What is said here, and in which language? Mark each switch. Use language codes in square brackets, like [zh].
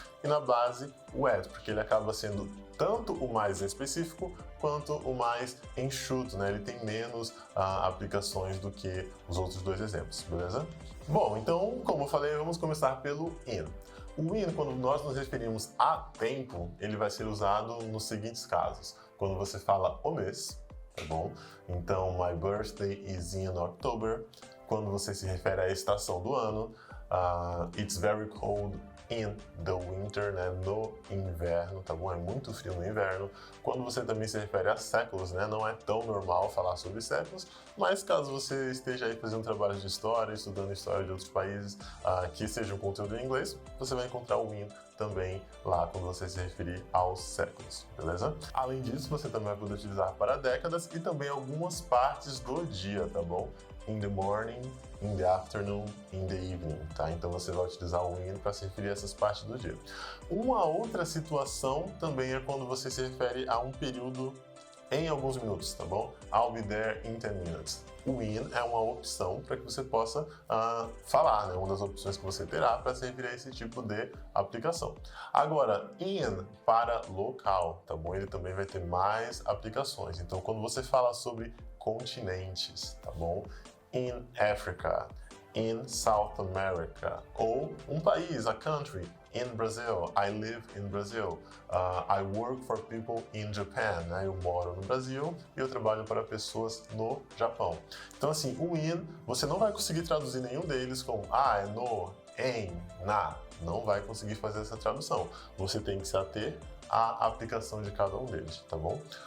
[pt] E na base, o at, porque ele acaba sendo tanto o mais específico quanto o mais enxuto, né? Ele tem menos aplicações do que os outros dois exemplos, beleza? Bom, então, como eu falei, vamos começar pelo in. O in, quando nós nos referimos a tempo, ele vai ser usado nos seguintes casos. Quando você fala o mês, tá bom? [en] Então, my birthday is in October. [pt] Quando você se refere à estação do ano, [en] it's very cold in the winter, [pt] né? No inverno, tá bom? É muito frio no inverno. Quando você também se refere a séculos, né? Não é tão normal falar sobre séculos, mas caso você esteja aí fazendo trabalho de história, estudando história de outros países que seja um conteúdo em inglês, você vai encontrar o in também lá quando você se referir aos séculos, beleza? Além disso, você também vai poder utilizar para décadas e também algumas partes do dia, tá bom? [en] In the morning, in the afternoon, in the evening, tá? [pt] Então você vai utilizar o in para se referir a essas partes do dia. Uma outra situação também é quando você se refere a um período em alguns minutos, tá bom? [en] I'll be there in 10 minutes. [pt] O in é uma opção para que você possa falar, né? Uma das opções que você terá para se referir a esse tipo de aplicação. Agora, in para local, tá bom? Ele também vai ter mais aplicações. Então, quando você fala sobre continentes, tá bom? [en] In Africa, in South America, [pt] ou um país, [en] a country, in Brazil, I live in Brazil, I work for people in Japan, né? [pt] Eu moro no Brasil e eu trabalho para pessoas no Japão. Então assim, o in, você não vai conseguir traduzir nenhum deles como é no, em, na, não vai conseguir fazer essa tradução. Você tem que se ater à aplicação de cada um deles, tá bom?